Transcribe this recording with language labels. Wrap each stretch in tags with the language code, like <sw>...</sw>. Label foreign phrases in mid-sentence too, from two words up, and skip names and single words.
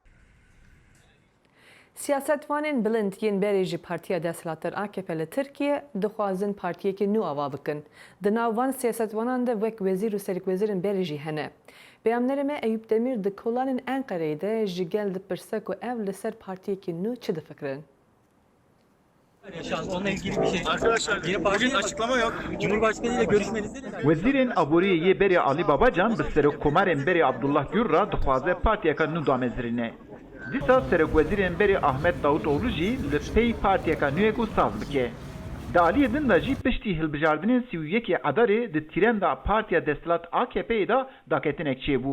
<ku>Siyasetvanên bilind yên berê ji Partiya Desthilattir AKP li Tirkiye dixwazin partiyekê nû ava bikin. Di nav van siyasetvanan de wek wezîr û serokvezîrên berê jî hene. Peyamnerê me Eyüp Demir di kolanên Enqereyê de ji gel dipirse ku ev li ser partiyekê nû çi difikirin?</ku> <tr>Onunla ilgili bir şey. Arkadaşlar bugün açıklama yok. Cumhurbaşkanı ile görüşmenizde</tr> <ku>Wezîrên Aboriyê Berê Ali Babacan bi serokkomarên Berê Abdullah Gül re dixwaze partiyeka nû damezirîne. Dîsa serokwezîrên Berê Ahmet Davutoğlu jî li pey partiyeka nûyek û saz bike. Di aliyê din de jî piştî hilbijardinên 31 Edarê di tîrenda Partiya Desthilat AKP'yê de daketinek çêbû.</ku>